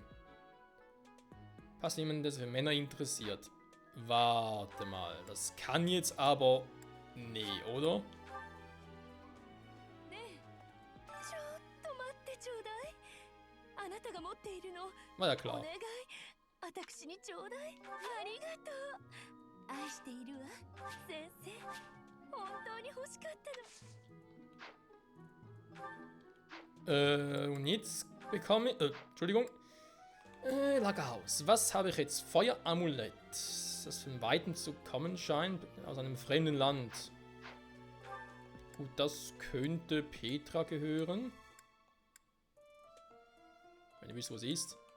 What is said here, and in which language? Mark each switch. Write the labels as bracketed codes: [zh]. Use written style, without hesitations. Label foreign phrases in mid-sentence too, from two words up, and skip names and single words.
[de] Passt jemand, der sich für Männer interessiert. Warte mal, das kann jetzt aber... Nee, oder? War ja klar. [ja] 私にちょうだい。ありがとう。愛しているわ、先生。本当に欲しかったの。 [de] Und jetzt bekomme ich... Entschuldigung. Lagerhaus. Was habe ich jetzt? Feueramulett. Das von Weitem zu kommen scheint. Aus einem fremden Land. Gut, das könnte Petra gehören. Wenn ihr wisst, wo sie ist.